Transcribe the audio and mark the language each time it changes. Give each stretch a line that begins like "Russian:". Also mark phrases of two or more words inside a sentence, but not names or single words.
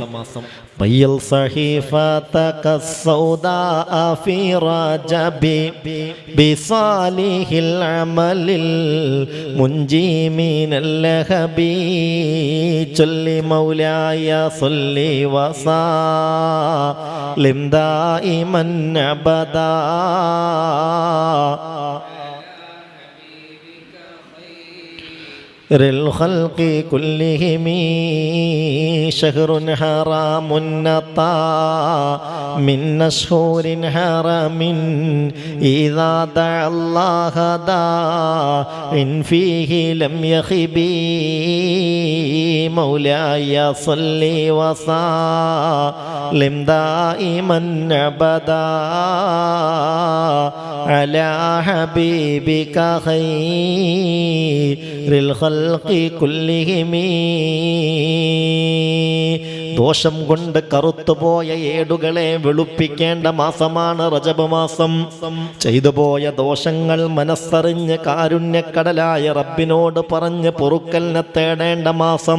Arabic: بيض صحيفتك السوداء في رجب بصالح العمل المنجي من اللهب ചൊല്ലി مولاي صل وسلم دائما أبدا الخلق كلهم شهر حرام نطا من أشهر حرام إذا دعا الله داع فيه لم يخب مولاي صل وسلم دائما أبدا على حبيبك خير الخلق كلهم.
Malayalam: ദോഷം കൊണ്ട് കറുത്തുപോയ ഏടുകളെ വെളുപ്പിക്കേണ്ട മാസമാണ് റജബ് മാസം. ചെയ്തുപോയ ദോഷങ്ങൾ മനസ്സറിഞ്ഞ് കാരുണ്യക്കടലായ റബ്ബിനോട് പറഞ്ഞ് പൊറുക്കലിനെ തേടേണ്ട മാസം.